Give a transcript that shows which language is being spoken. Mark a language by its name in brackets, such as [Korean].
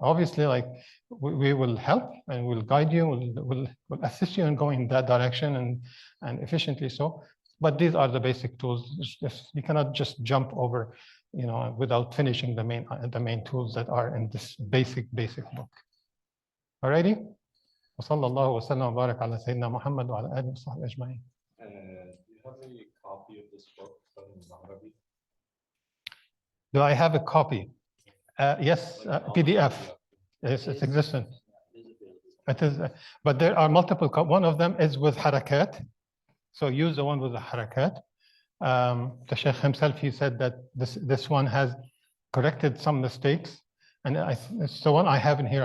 [English] Obviously, like we will help and we'll guide you, we'll assist you in going in that direction and efficiently so. But these are the basic tools. You cannot just jump over without finishing the main tools that are in this basic book. Alrighty? [Arabic] وصلى الله وسلم وبارك على سيدنا محمد وعلى آله وصحبه أجمعين. [English] Do you have a copy of this book from Arabic? Do I have a copy? Yes, PDF. Yes, it's existent. It is, but there are multiple. One of them is with harakat. So use the one with the harakat. The Sheikh himself, he said that this one has corrected some mistakes, and it's the one I have in here.